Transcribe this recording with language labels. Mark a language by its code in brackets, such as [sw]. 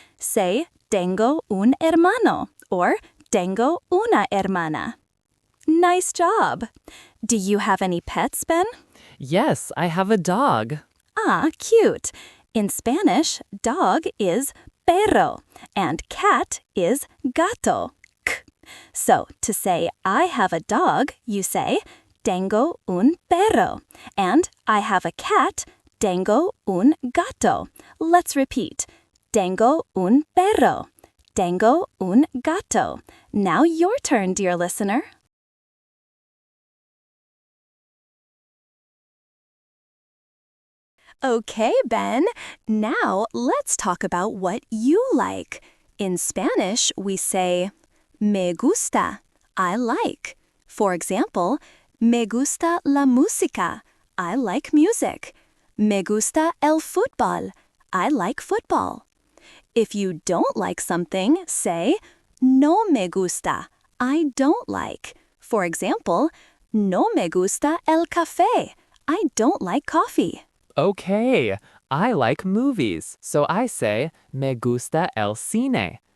[en] Say, [es] tengo un hermano, [en] or [es] tengo una hermana. [en] Nice job. Do you have any pets, Ben? Yes, I have a dog. Ah, cute. In Spanish, dog is perro and cat is gato. K. So, to say I have a dog, you say [es] Tengo un perro. [en] And I have a cat, [es] tengo un gato. [en] Let's repeat. [es] Tengo un perro. Tengo un gato. [en] Now your turn, dear listener. Okay, Ben. Now let's talk about what you like. In Spanish, we say [es] me gusta, [en] I like. [es] For example, me gusta la música, [en] I like music. [es] Me gusta el fútbol, [en] I like football. If you don't like something, say [es] no me gusta, [en] I don't like. For example, [es] no me gusta el café, [en] I don't like coffee. Okay, I like movies, so I say [es] me gusta el cine.